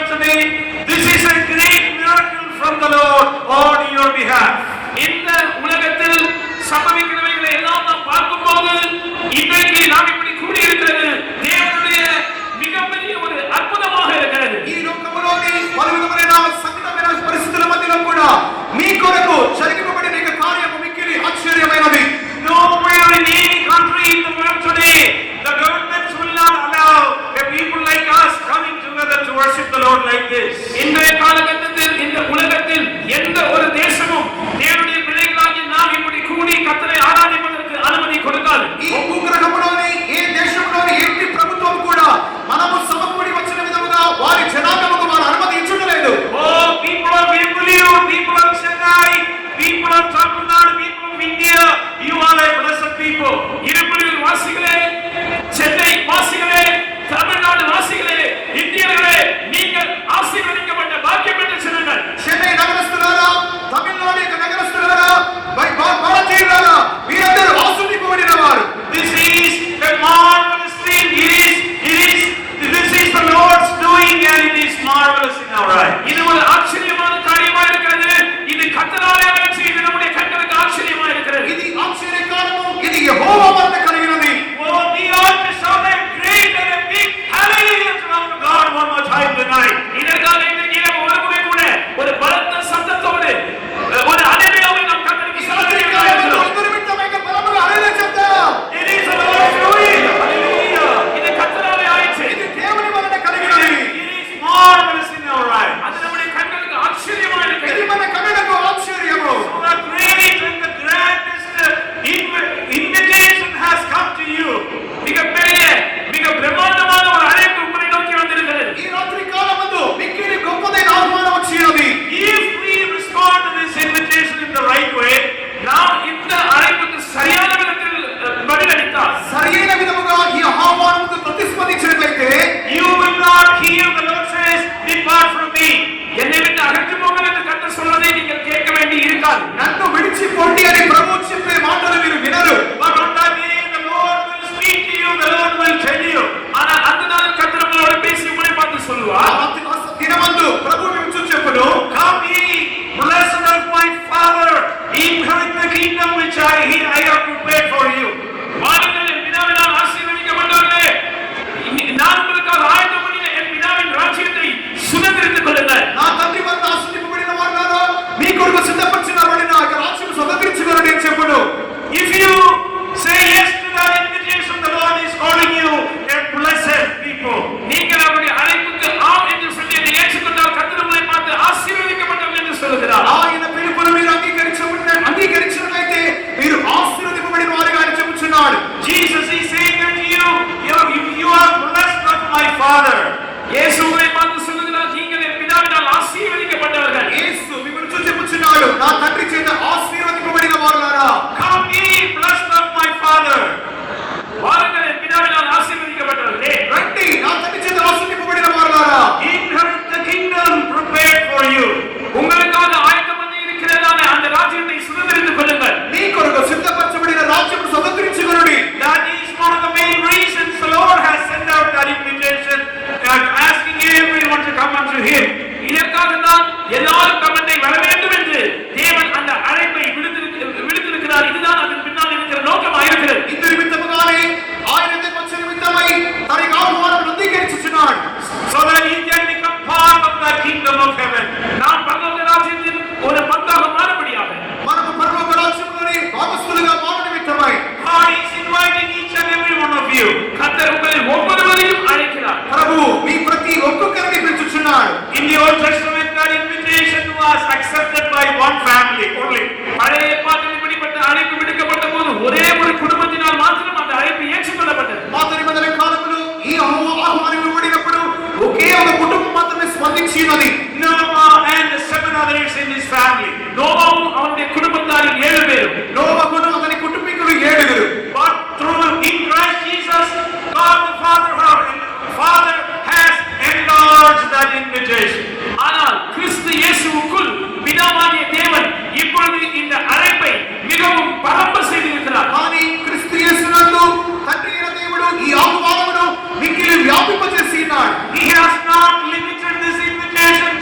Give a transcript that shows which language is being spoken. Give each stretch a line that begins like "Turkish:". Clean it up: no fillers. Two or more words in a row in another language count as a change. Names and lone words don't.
English: this is a great miracle from the Lord on your behalf.
Tamil: இந்த உலகத்தில் சம்பவிக்கிறவைகளை எல்லாம் நாம் பார்க்கும்போது இன்றைக்கு நாம் இப்படி கூடியிருக்கிறது தேவனுடைய மிகப்பெரிய ஒரு அற்புதமாக இருக்கிறது.
Telugu: ఈ లోకములోని పలు విధములైన సంకటమైన పరిస్థితుల మధ్యలో కూడా మీ కొరకు జరిగింపబడిన ఈ కార్యము మిక్కిలి ఆశ్చర్యమైనది.
English: Nowhere in any country in the world today, the governments will not allow a people like us coming together to worship the Lord like this.
Tamil: இன்றைய காலகட்டத்தில் இந்த உலகத்தில் எந்த ஒரு தேசமும் தேவனுடைய பிள்ளைகளாகி நாம் இப்படி கூடி கர்த்தரை ஆராதிப்பதற்கு அனுமதி கொடுக்காது.
Telugu: ఈ భూగ్రహములోని ఏ దేశంలోని ఏ ప్రభుత్వం కూడా మనము సమకూడి వచ్చిన విధముగా వారి జనాంగముకు వారు అనుమతి ఇచ్చుటలేదు.
English: Oh, people of Bengaluru, people of Chennai, people of Tamil Nadu, people of India, you are a blessed people.
Tamil: இருப்பில் வாசிகளே, சென்னை வாசிகளே, தமிழ்நாடு வாசிகளே, இந்தியர்களே, நீங்கள் ஆசீர்வதிக்கப்பட்ட பாக்கியம் பெற்ற ஜனங்கள்.
Telugu: చెన్నై నగరస్తులారా, తమిళనాడు యొక్క నగరస్తులారా, భారతీయులారా, మీరందరూ ఆశీర్వదింపబడిన వారు.
English: This is a marvelous thing. This is the Lord's doing and it is marvelous in our eyes.
Tamil: இது ஒரு ஆச்சரியமான காரியமா இருக்கிறது. இது கர்த்தராலே ஆச்சு. இது நம்முடைய கண்களுக்கு ஆச்சரியமா இருக்கிறது.
Telugu: ఇది ఆశ్చర్యకారము, ఇది యెహోవా వలన కలిగినది.
English: Oh, we ought to shout a great and a big hallelujah to our God one more time tonight.
Tamil: இதற்காக இன்றைக்கு நாம் ஒரு முறை கூட ஒரு பலத்த சத்தத்தோடு ஒரு ஹல்லேலூயாவை நாம் கர்த்தருக்கு செலுத்துகிறோம்.
Telugu: అందరి నిమిత్తమైన బలముగా హల్లెలూయా చెప్తాం.
English: It is the Lord's doing. Hallelujah.
Tamil: இது கர்த்தராலே ஆச்சு.
Telugu: ఇది దేవుని వలన కలిగినది.
English: It is marvelous in our eyes.
Tamil: அது நம்முடைய கண்களுக்கு ஆச்சரியமா
Telugu: ఇది
Tamil: இருக்கிறது.
Telugu: మన కన్నులకు ఆశ్చర్యము.
English: The great and the grandest invitation has come to you.
Tamil: மிகப்பெரிய மிக பிரம்மாண்டமான ஒரு அழைப்பு உங்களை நோக்கி வந்திருக்கிறது.
Telugu: ఈ రాత్రి కాలమందు మిక్కిలి గొప్పదైన ఆహ్వానం వచ్చినది.
English: If we respond to this invitation in the right way,
Tamil: நாம் இந்த அழைப்புக்கு சரியான விதத்தில் பதிலளித்தால்
Telugu: సరైన విధముగా ఈ ఆహ్వానముకు ప్రతిస్పందించినట్లయితే
English: you will not hear the Lord says, depart from me.
Tamil: என்னை விட்டு அகன்று போங்கள் என்று கர்த்தர் சொல்வதை நீங்கள் கேட்க வேண்டி இருக்காது.
Telugu: నన్ను విడిచిపోండి అని ప్రభువు చెప్పే మాటలు మీరు వినరు.
English: But on that day, the Lord will speak to you, the Lord will tell you.
Tamil: ஆனால் அந்த நாள் கர்த்தர் உங்களோடு பேசி உங்களை பார்த்து
Telugu: ఆ
Tamil: சொல்லுவார்,
Telugu: దినమందు ప్రభువు మీకు చెప్పును,
English: Come ye, blessed of my Father, inherit the kingdom which I have prepared for you.
Tamil: வாருங்கள் என் பிதாவினால் ஆசீர்வதிக்கப்பட்டவர்களே, நான் உங்களுக்காக ஆயத்தம் பண்ணின என் பிதாவின் ராஜ்யத்தை சுதந்திரித்துக் கொள்ளுங்கள்.
Telugu: నా తండ్రి వద్ద ఆశీర్వదింపబడిన వారులారా, మీ కొరకు సిద్ధపరచబడిన ఆ రాజ్యము స్వతంత్రించుకొనుడి అని చెప్పును.
English: If you say yes to that invitation, the Lord is calling you a blessed people.
Tamil: நீங்கள் அவருடைய அழைப்புக்கு ஆம் என்று சொல்லி அதை ஏற்றுக்கொண்டால் கர்த்தர் உங்களை பார்த்து ஆசீர்வதிக்கப்பட்டவர்கள் என்று சொல்லுகிறார்.
Telugu: ఆయన పిలుపును మీరు అంగీకరించినట్లయితే మీరు ఆశీర్వదింపబడిన వారిగా అని చెప్పుచున్నాడు.
English: Jesus is saying unto you, you are blessed of my Father.
Tamil: இயேசு உங்களை பார்த்து சொல்லுகிறார், நீங்கள் என் பிதாவினால் ஆசீர்வதிக்கப்பட்டவர்கள்.
Telugu: యేసు మిమ్మల్ని చెప్పుచున్నాడు, నా తండ్రి చేత ఆశీర్వదింపబడిన వారులారా.
English: Come ye, blessed of my Father.
Tamil: வாருங்கள் என் பிதாவினால் ஆசீர்வதிக்கப்பட்டவர்களே,
Telugu: రండి, నా తండ్రి చేత ఆశీర్వదింపబడిన వారులారా.
English: Inherit the kingdom prepared for you.
Tamil: உங்களுக்காக ஆயத்தம் பண்ணி இருக்கிறதான அந்த ராஜ்யத்தை சுதந்திரித்துக் கொள்ளுங்கள்.
Telugu: మీ కొరకు సిద్ధపరచబడిన రాజ్యము స్వతంత్రించుకొనుడి.
English: That is one of the main reasons the Lord has sent out that invitation and asking everyone to come unto Him.
Tamil: இதற்காக தான் எல்லாரும் தம்மை வர வேண்டும் என்று தேவன் அந்த அழைப்பை விடுத்திருக்கிறார். இதுதான் அதன் பின்னால் இருக்கிற நோக்கமாக இருக்கிறது.
Telugu: ఇందు నిమిత్తముగానే ఆయన వచ్చే నిమిత్తమై తన ఆహ్వానం అంగీకరించుచున్నాడు.
English: So that you can become part of the kingdom of heaven.
Tamil: நாம் பரலோக ராஜ்யத்தின் ஒரு பங்காக மாறுபடியாக
Telugu: మనము పరలోక రాజ్యములోని భాగస్థులుగా మారు నిమిత్తమై
English: God is inviting each and every one of you.
Tamil: கர்த்தர் உங்களை ஒவ்வொருவரையும் அழைக்கிறார்.
Telugu: ప్రభువు మీ ప్రతి ఒక్కొక్కరిని పిలుచుచున్నాడు.
English: In the Old Testament, that invitation was accepted by one family only.
Tamil: பழைய ஏற்பாட்டில் இப்படிப்பட்ட அழைப்பு விடுக்கப்பட்ட போது ஒரே ஒரு குடும்பத்தினால் மாத்திரம் அந்த அழைப்பு ஏற்றுக்கொள்ளப்பட்டது.
Telugu: పాత నిబంధన కాలంలో ఈ ఆహ్వానం ఇవ్వబడినప్పుడు ఒకే ఒక కుటుంబం మాత్రమే స్పందించినది.
English: Noah and the 7 others in his family.
Tamil: நோவாவும் அவனுடைய குடும்பத்தாரில் 7 பேரும்.
Telugu: నోవహును అతని కుటుంబీకులు 7.
English: But through in Christ Jesus, God the Father has enlarged that invitation.
Tamil: ஆனால் கிறிஸ்து இயேசுவுக்குள் பிதாவாகிய தேவன் இப்பொழுது இந்த அழைப்பை மிகவும் பரப்ப செய்திருக்கிறார்.
Telugu: కానీ క్రీస్తు యేసునందు తండ్రి అయిన దేవుడు ఈ ఆహ్వానమును మిక్కిలి వ్యాపింపజేసి ఉన్నాడు.
English: He has not limited this invitation